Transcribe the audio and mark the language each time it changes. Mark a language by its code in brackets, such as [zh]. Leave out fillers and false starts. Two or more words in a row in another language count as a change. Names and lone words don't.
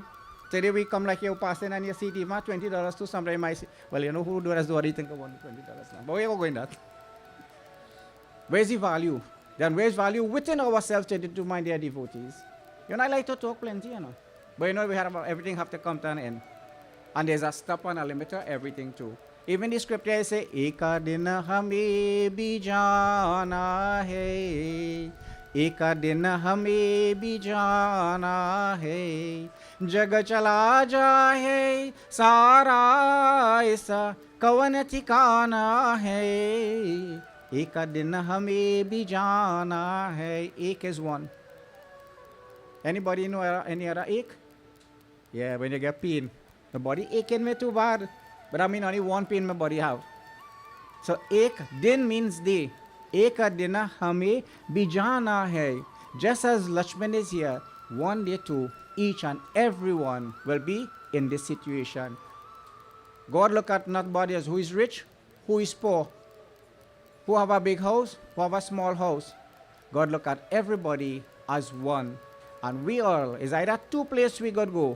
[en] Today we come like you passing and you see even $20 to somebody might say, well, you know who does what do you think about $20 now? But we're going that. Where's the value? Then where's value within ourselves to my dear devotees? You know, I like to talk plenty, you know. But you know, we have everything have to come to an end. And there's a stop and a limit to everything too. Even the scripture say, [hi] एक दिन हमें भी जाना है. एक दिन हमें भी जाना है. जग चला जाए सारा इस कवन ठिकाना है. एक दिन हमें भी जाना है. [en] Ek is one. Anybody know any other ek? Yeah, when you get pain. The body aching me too bad. But I mean only one pain my body have. So [hi] एक दिन [en] means day. [hi] एक दिन हमें भी जाना है. [en] Just as Lakshman is here, one day too, each and everyone will be in this situation. God look at not body as who is rich, who is poor, who have a big house, who have a small house. God look at everybody as one. And we all, is either two places we got go.